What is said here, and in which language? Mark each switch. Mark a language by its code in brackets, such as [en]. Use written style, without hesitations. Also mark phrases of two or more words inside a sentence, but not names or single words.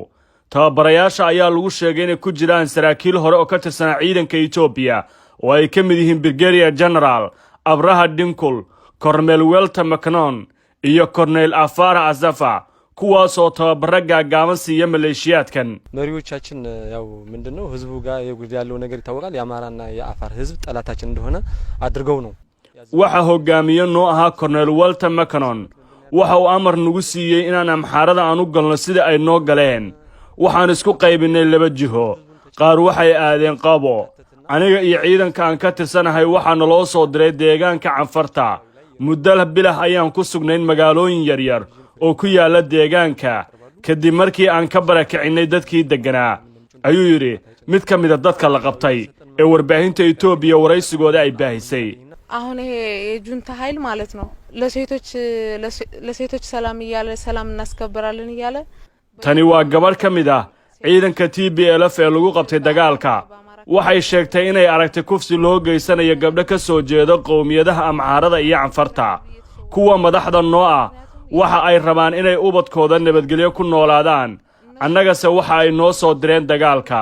[so] tababarayaasha ayaa lagu sheegay inay ku jiraan saraakiil hore oo ka tirsan ciidanka Itoobiya oo ay ka mid yihiin Brigadier General Abraha Dinkul, Colonel Welter Macnon iyo Colonel Afara Azafa, kuwaas oo tababaro gaagaaban siiya maleeshiyaadkan. [am] መሪዎቻችን ያው ምንድነው ህዝቡ ጋር ያለው ነገር ይታወቃል። የአማራና የአፋር ህዝብ ጠላታችን እንደሆነ አድርገው ነው። [so] waxa hogaamiye noo ahaa Colonel Welter Macnon, waxa uu amar nagu siiyay inaan amxaarada aan u galno sida ay noo galeen. waxaan isku qaybinay laba jiho, qaar waxay aadeen Qabo, aniga iyo ciidanka aan ka tirsanahay waxaana loo soo diray deegaanka canfarta. muddo bilah ayaan ku sugnayn magaalooyin yaryar oo ku yaala deegaanka kadib markii aan ka barakicinay dadkii deganaa, ayuu yiri mid ka mid ah dadka la qabtay ee warbaahinta Itoobiya waraysigooda ay baahisay. [am] አሁን ይሄ የጁንታ ኃይል ማለት ነው ለሴቶች ሰላም እያለ ሰላም እናስከብራለን እያለ [so] tani waa gabar ka mid ah ciidanka TPLF ee lagu qabtay dagaalka. waxay sheegtay inay aragtay kufsi loo geysanayo gabdho ka soo jeeda qowmiyadaha amxaarada iyo canfarta. kuwa madaxda noo ah waxa ay rabaan inay ubadkooda nabadgelyo ku noolaadaan, annagase waxa ay noo soo direen dagaalka.